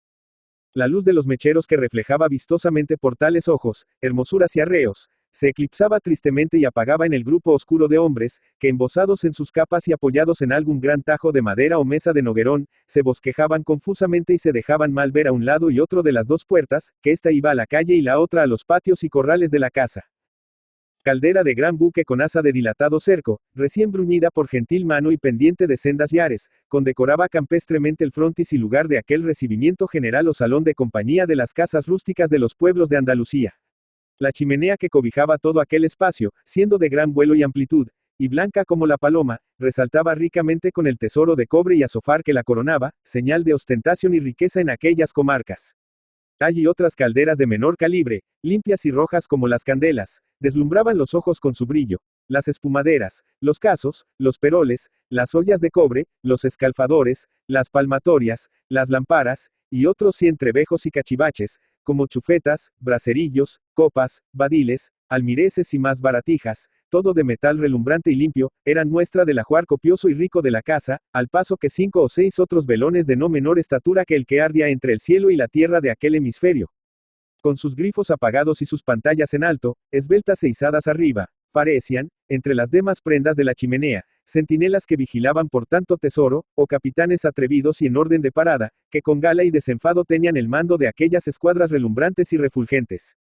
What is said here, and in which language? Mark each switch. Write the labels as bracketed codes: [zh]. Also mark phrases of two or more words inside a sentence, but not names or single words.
[es] La luz de los mecheros que reflejaba vistosamente por tales ojos, hermosuras y arreos, se eclipsaba tristemente y apagaba en el grupo oscuro de hombres, que embosados en sus capas y apoyados en algún gran tajo de madera o mesa de noguerón, se bosquejaban confusamente y se dejaban mal ver a un lado y otro de las 2 puertas, que ésta iba a la calle y la otra a los patios y corrales de la casa. Caldera de gran buque con asa de dilatado cerco, recién bruñida por gentil mano y pendiente de sendas yares, condecoraba campestremente el frontis y lugar de aquel recibimiento general o salón de compañía de las casas rústicas de los pueblos de Andalucía. La chimenea que cobijaba todo aquel espacio, siendo de gran vuelo y amplitud, y blanca como la paloma, resaltaba ricamente con el tesoro de cobre y azófar que la coronaba, señal de ostentación y riqueza en aquellas comarcas. Allí otras calderas de menor calibre, limpias y rojas como las candelas, deslumbraban los ojos con su brillo. Las espumaderas, los casos, los peroles, las ollas de cobre, los escalfadores, las palmatorias, las lámparas, y otros entrebejos y cachivaches, como chufetas, bracerillos, copas, badiles, almireces y más baratijas, todo de metal relumbrante y limpio, eran muestra del ajuar copioso y rico de la casa, al paso que 5 o 6 otros velones de no menor estatura que el que ardía entre el cielo y la tierra de aquel hemisferio. Con sus grifos apagados y sus pantallas en alto, esbeltas e izadas arriba, parecían, entre las demás prendas de la chimenea, centinelas que vigilaban por tanto tesoro, o capitanes atrevidos y en orden de parada, que con gala y desenfado tenían el mando de aquellas escuadras relumbrantes y refulgentes.